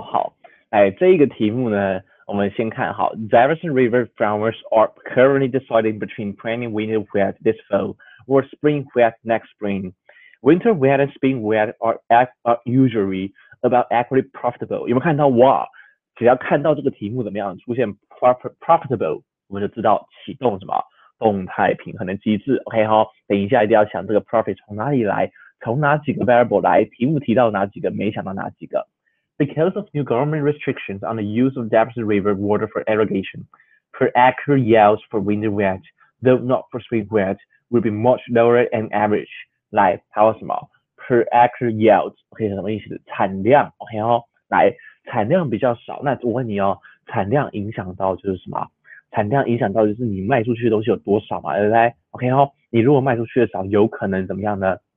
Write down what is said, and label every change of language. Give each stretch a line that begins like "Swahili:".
Chinese: 好，哎，这一个题目呢，我们先看好
English: Jefferson River farmers are currently deciding between planting winter wheat this fall or spring wheat next spring. Winter wheat and spring wheat are usually about equally profitable.
Chinese: 有没有看到哇？只要看到这个题目怎么样出现 profitable，我们就知道启动什么动态平衡的机制。 OK 好，等一下一定要想这个 profit 从哪里来。从哪几个 variable 来？题目提到哪几个？没想到哪几个？
English: Because of new government restrictions on the use of Jefferson River water for irrigation, per acre yields for winter wheat, though not for spring wheat, will be much lower than average.
Chinese: 来，还有什么 ？
English: Per acre yields，
Chinese: OK， 什么意思？产量，OK 哦，来，产量比较少。那我问你哦，产量影响到就是什么？产量影响到就是你卖出去的东西有多少嘛，对不对？OK 哦，你如果卖出去的少，有可能怎么样呢？